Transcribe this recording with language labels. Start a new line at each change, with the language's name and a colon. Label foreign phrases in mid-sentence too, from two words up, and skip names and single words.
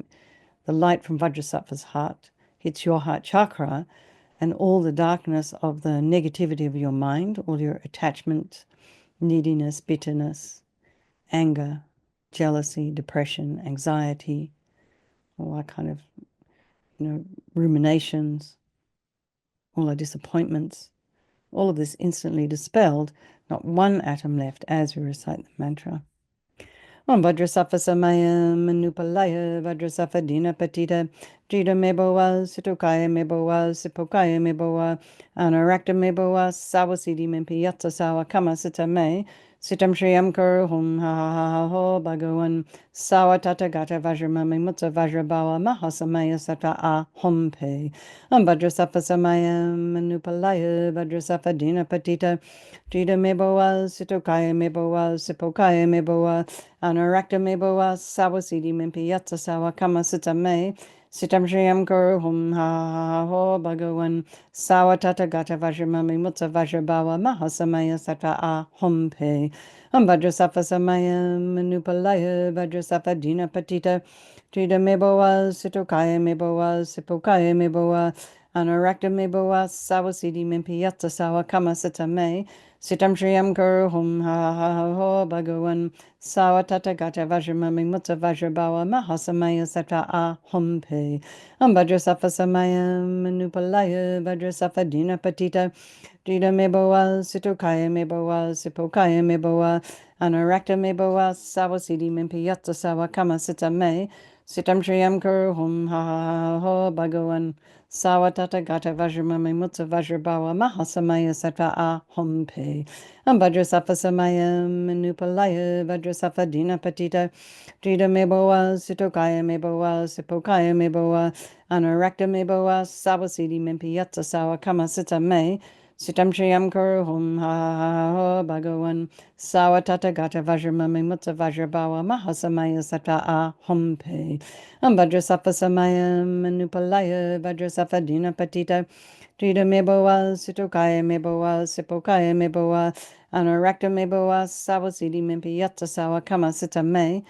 English: The light from Vajrasattva's heart hits your heart chakra and all the darkness of the negativity of your mind, all your attachment, neediness, bitterness, anger, jealousy, depression, anxiety, all that kind of, ruminations, all our disappointments, all of this instantly dispelled, not one atom left as we recite the mantra.
Sanskrit: ॐ वज्रसत्त्व समय मनुपालय वज्रसत्त्व दीन पतित जिद मेबोअ सितुकय मेबोअ सिपोकय मेबोअ अनरक्त मेबोअ सवसिदि मिम्पि यत्स सव कम सित मे सितम् श्रियम् कुरु हूं ह ह ह ह हो भगवन् सव तत गत वज्रममि मुत्त वज्रबव महासमय सत अ हूं पे वज्रसत्त्व समय मनुपालय वज्रसत्त्व दीन पतित जिद मेबोअ सितुकय मेबोअ सिपोकय मेबोअ अनरक्त मेबोअ सवसिदि मिम्पि यत्स सव कम सित मे सितम् श्रियम् गुरु हूं ह ह ह हो भगवन् सव तत गत वज्रममि मुत्त वज्रबव महासमय सत अ हूं पे वज्रसत्त्व समय मनुपालय वज्रसत्त्व दीन पतित जिद मेबोअ सितुकय मेबोअ सिपोकय मेबोअ अनरक्त मेबोअ सवसिदि मिम्पि यत्स सव कम सित मे सितम् श्रियम् गुरु हूं ह ह ह हो भगवन् सव तत गत वज्रममि मुत्त वज्रबव महासमय सत अ हूं पे वज्रसत्त्व समय मनुपालय वज्रसत्त्व दीन पतित जिद मेबोअ सितुकय मेबोअ सिपोकय मेबोअ अनरक्त मेबोअ सवसिदि मिम्पि यत्स सव कम सित मे सितम् श्रियम् गुरु हूं ह ह ह हो भगवन् सव तत गत वज्रममि मुत्त वज्रबव महासमय सत अ हूं पे वज्रसत्त्व समय मनुपालय वज्रसत्त्व दीन पतित जिद मेबोअ सितुकय मेबोअ सिपोकय मेबोअ अनरक्त मेबोअ सवसिदि मिम्पि यत्स सव कम सित मे सितम् श्रियम् कुरु हूं ह ह ह हो भगवन् सव तत गत वज्रममि मुत्त वज्रबव महासमय सत अ हूं पे वज्रसत्त्व समय मनुपालय वज्रसत्त्व दीन पतित जिद मेबोअ सितुकय मेबोअ सिपोकय मेबोअ अनरक्त मेबोअ सवसिदि मिम्पि यत्स सव कम सित मे